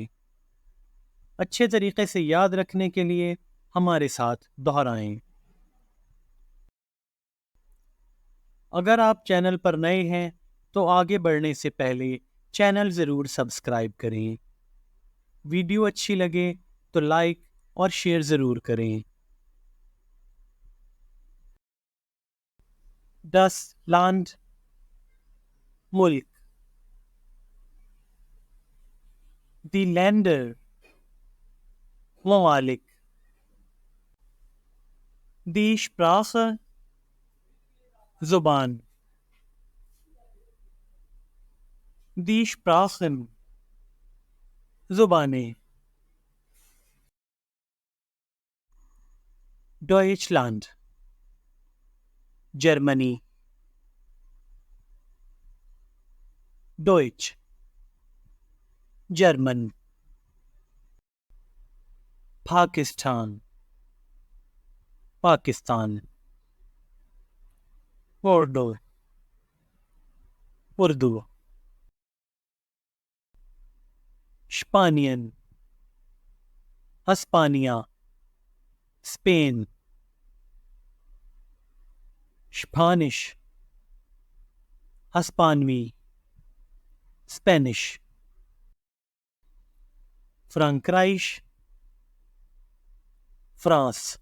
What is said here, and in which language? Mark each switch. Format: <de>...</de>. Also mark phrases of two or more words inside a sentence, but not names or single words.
<ur>اچھے طریقے سے یاد رکھنے کے لیے ہمارے ساتھ دہرائیں. اگر آپ چینل پر نئے ہیں تو آگے بڑھنے سے پہلے چینل ضرور سبسکرائب کریں. ویڈیو اچھی لگے تو لائک اور شیئر ضرور کریں.</ur> <de>Das Land, मुल्क। Die Länder, ममालिक। Die Sprache, ज़ुबान। Die Sprachen, ज़ुबानें। Deutschland, जर्मनी। Deutsch,</de> <ur>जर्मन। पाकिस्तान, पाकिस्तान। उर्दू, उर्दू।</ur> <de>Spanien,</de> <ur>हस्पानिया, स्पेन।</ur> <de>Spanisch, हस्पानवी, Spanish। Frankreich, फ्रांस।</de>